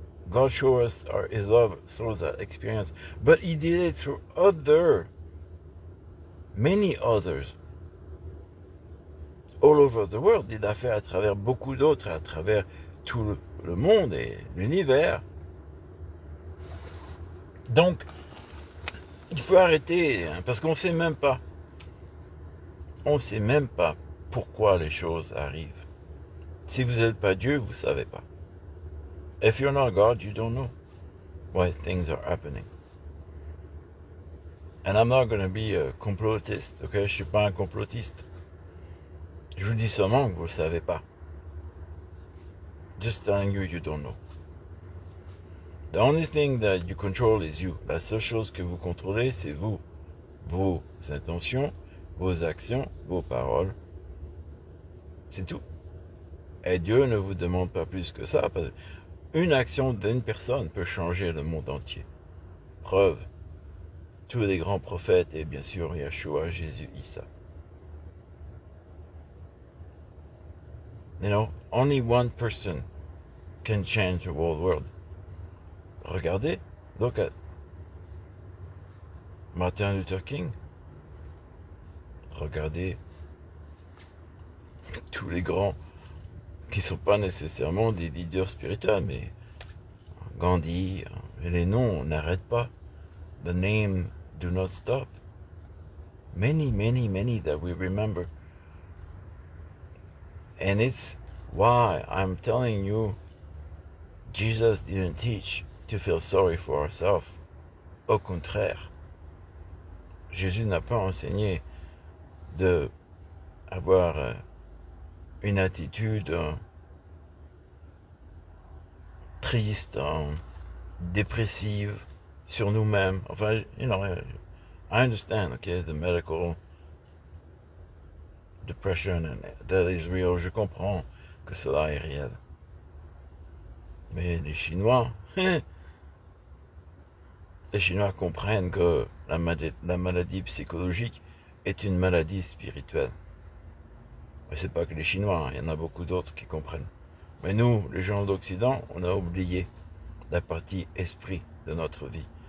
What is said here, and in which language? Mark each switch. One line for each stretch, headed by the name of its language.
English: God showed us his love through that experience, but he did it through many others, all over the world.
French: Il l'a fait à travers beaucoup d'autres, à travers tout le monde et l'univers. Donc, il faut arrêter, hein, parce qu'on ne sait même pas. On ne sait même pas pourquoi les choses arrivent. Si vous n'êtes pas Dieu, vous ne savez pas.
English: If you're not God, you don't know why things are happening. And I'm not going to be a complotist, okay?
French: Je ne suis pas un complotiste. Je vous dis seulement que vous ne le savez pas.
English: Just telling you, you don't know. The only thing that you control is you.
French: La seule chose que vous contrôlez, c'est vous. Vos intentions, vos actions, vos paroles. C'est tout. Et Dieu ne vous demande pas plus que ça, parce qu'une action d'une personne peut changer le monde entier. Preuve, tous les grands prophètes et bien sûr Yeshua, Jésus, Issa.
English: You know, only one person can change the whole world.
French: Regardez,
English: look at Martin Luther King.
French: Regardez tous les grands qui ne sont pas nécessairement des leaders spirituels, mais Gandhi, et les noms n'arrêtent pas.
English: The name do not stop. Many, many, many that we remember. And it's why I'm telling you, Jesus didn't teach to feel sorry for ourselves.
French: Au contraire, Jésus n'a pas enseigné de avoir une attitude triste, dépressive sur nous-mêmes. Enfin,
English: you know, I understand, okay, the medical depression and that is real.
French: Je comprends que cela est réel. Mais les Chinois, les Chinois comprennent que la maladie psychologique est une maladie spirituelle. Mais c'est pas que les Chinois, il y en a beaucoup d'autres qui comprennent. Mais nous, les gens d'Occident, on a oublié la partie esprit de notre vie.